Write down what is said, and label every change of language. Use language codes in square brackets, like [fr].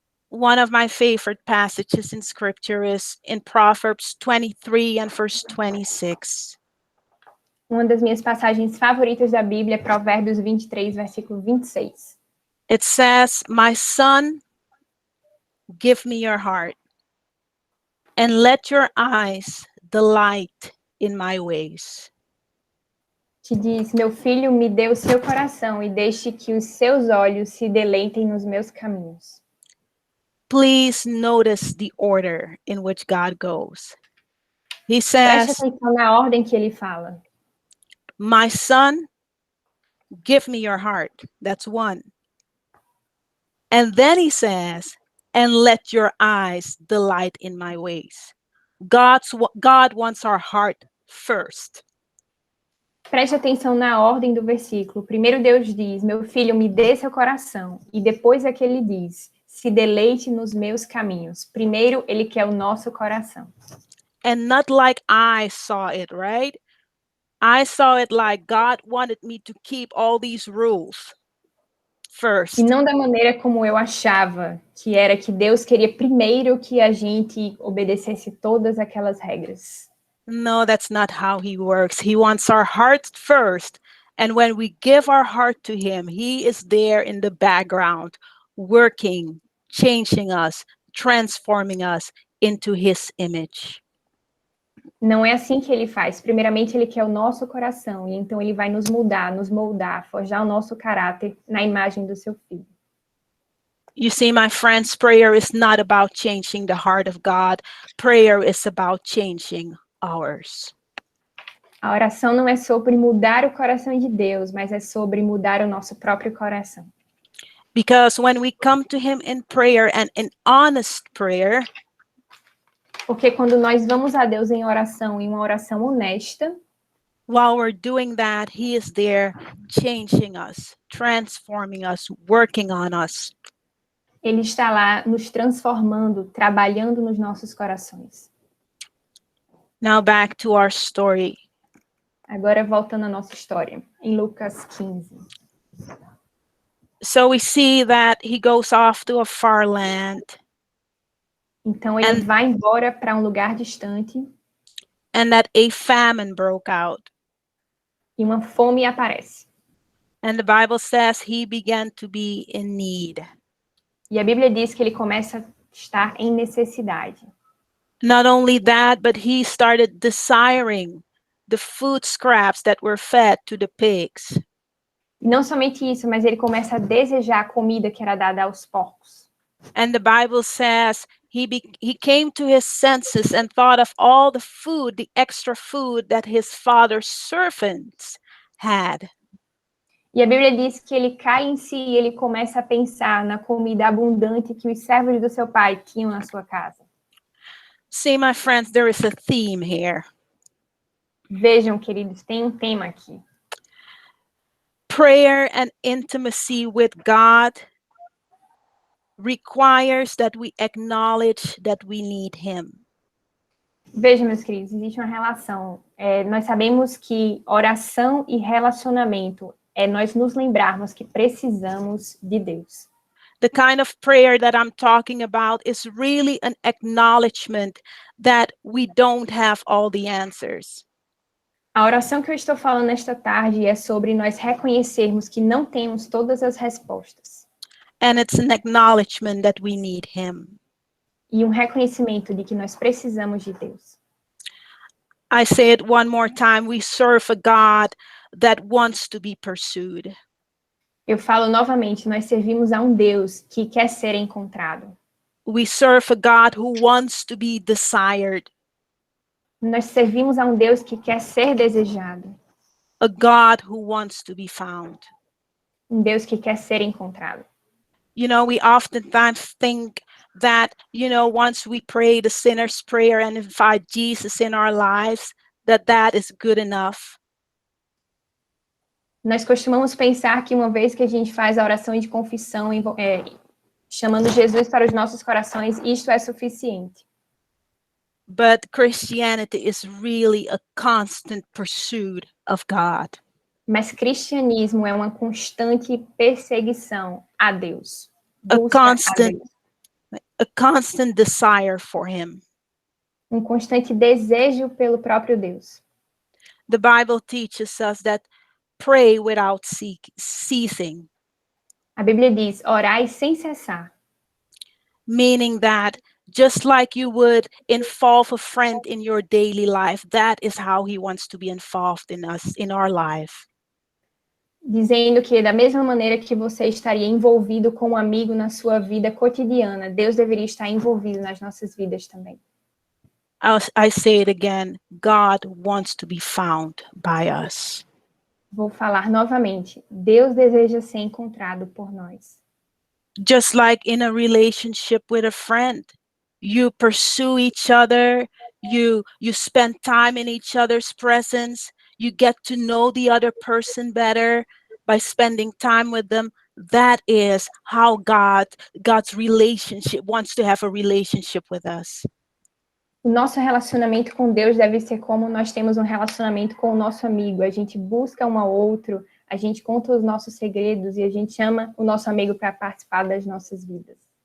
[en] One of my favorite passages in scripture is in Proverbs 23 and verse 26. [pt] Uma das minhas passagens favoritas da Bíblia é Provérbios 23, versículo 26. [en] It says, "My son, give me your heart, and let your eyes delight in my ways." [pt] Que diz: meu filho, me dê o seu coração e deixe que os seus olhos se deleitem nos meus caminhos. [en] Please notice the order in which God goes. He [pt] Preste [en] says, [pt] atenção na ordem que ele fala. [en] "My son, give me your heart." That's one. And then he says, "And let your eyes delight in my ways." God wants our heart first. [pt] Preste atenção na ordem do versículo. Primeiro Deus diz: meu filho, me dê seu coração. E depois é que ele diz: se deleite nos meus caminhos. Primeiro ele quer o nosso coração. [en] And not like I saw it, right? I saw it like God wanted me to keep all these rules first. [pt] E não da maneira como eu achava, que era que Deus queria primeiro que a gente obedecesse todas aquelas regras. [en] No, that's not how he works. He wants our heart first. And when we give our heart to him, he is there in the background, working, changing us, transforming us into his image. [pt] Não é assim que ele faz. Primeiramente, ele quer o nosso coração, e então ele vai nos mudar, nos moldar, forjar o nosso caráter na imagem do seu filho. [en] You see, my friends, prayer is not about changing the heart of God. Prayer is about changing ours. [pt] A oração não é sobre mudar o coração de Deus, mas é sobre mudar o nosso próprio coração. [en] Because when we come to him in prayer and in honest prayer, [pt] Porque quando nós vamos a Deus em uma oração honesta, [en] while we're doing that, he is there changing us, transforming us, working on us. [pt] ele está lá nos transformando, trabalhando nos nossos corações. [en] Now back to our story. [pt] Agora, voltando à nossa história, em Lucas 15. [en] So we see that he goes off to a far land, [pt] Então, ele [en] And- [pt] vai embora para um lugar distante [en] and that a famine broke out. [pt] e uma fome aparece. [en] And the Bible says he began to be in need. [pt] E a Bíblia diz que ele começa a estar em necessidade. [en] Not only that, but he started desiring the food scraps that were fed to the pigs. [pt] E não somente isso, mas ele começa a desejar a comida que era dada aos porcos. [en] And the Bible says he came to his senses and thought of all the food, the extra food that his father's servants had. [pt] E a Bíblia diz que ele cai em si e ele começa a pensar na comida abundante que os servos do seu pai tinham na sua casa. [en] See, my friends, there is a theme here. [pt] Vejam, queridos, tem um tema aqui. [en] Prayer and intimacy with God requires that we acknowledge that we need him. [pt] Vejam, meus queridos, existe uma relação. Nós sabemos que oração e relacionamento é nós nos lembrarmos que precisamos de Deus. [en] The kind of prayer that I'm talking about is really an acknowledgement that we don't have all the answers. [pt] A oração que eu estou falando nesta tarde é sobre nós reconhecermos que não temos todas as respostas. [en] And it's an acknowledgement that we need him. [pt] E um reconhecimento de que nós precisamos de Deus. [en] I say it one more time. We serve a God that wants to be pursued. [pt] Eu falo novamente, nós servimos a um Deus que quer ser encontrado. [en] We serve a God who wants to be desired. [pt] Nós servimos a um Deus que quer ser desejado. [en] A God who wants to be found. [pt] Um Deus que quer ser encontrado. [en] You know, we oftentimes think that, once we pray the sinner's prayer and invite Jesus in our lives, that is good enough. [pt] Nós costumamos pensar que uma vez que a gente faz a oração de confissão, chamando Jesus para os nossos corações, isto é suficiente. [en] But Christianity is really a constant pursuit of God. [pt] Mas cristianismo é uma constante perseguição a Deus. [en] a [pt] Busca a [en] constant, [pt] Deus. [en] a constant desire for him. [pt] Um constante desejo pelo próprio Deus. [en] The Bible teaches us that pray without ceasing, [pt] A Bíblia diz, orai sem cessar. [en] meaning that just like you would involve a friend in your daily life, that is how he wants to be involved in us, in our life. [pt] Dizendo que da mesma maneira que você estaria envolvido com um amigo na sua vida cotidiana, Deus deveria estar envolvido nas nossas vidas também. [en] I say it again, God wants to be found by us. [pt] Vou falar novamente. Deus deseja ser encontrado por nós. [en] Just like in a relationship with a friend, you pursue each other, you spend time in each other's presence, you get to know the other person better by spending time with them. That is how God's relationship wants to have a relationship with us. [pt] O nosso relacionamento com Deus deve ser como nós temos um relacionamento com o nosso amigo. A gente busca um ao outro, a gente conta os nossos segredos e a gente chama o nosso amigo para participar das nossas vidas.